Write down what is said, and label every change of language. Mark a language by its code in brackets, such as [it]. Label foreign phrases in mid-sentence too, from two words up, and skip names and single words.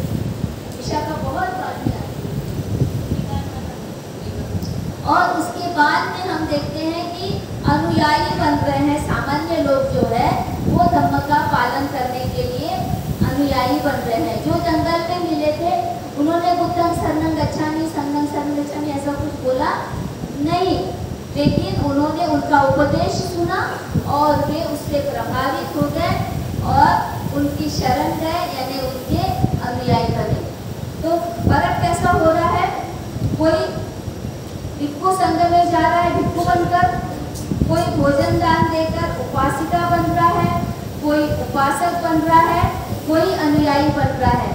[hi] विशाखा बहुत बात है। और उसके बाद में हम देखते हैं कि अनुयायी बन रहे हैं। सामान्य लोग जो है वो धम्म का पालन करने के लिए अनुयायी बन रहे हैं। जो जंगल में मिले थे उन्होंने [pi] बुद्धं शरणं गच्छामि, संघं शरणं गच्छामि [hi] ऐसा कुछ बोला नहीं, लेकिन उन्होंने उनका उपदेश सुना और वे उससे प्रभावित हो गए और उनकी शरण गए, यानी उनके अनुयायी बने। तो फर्क कैसा हो रहा है? कोई भिक्षु संघ में जा रहा है भिक्षु बनकर, कोई भोजन दान देकर उपासिका बन रहा है, कोई उपासक बन रहा है, कोई अनुयायी बन रहा है।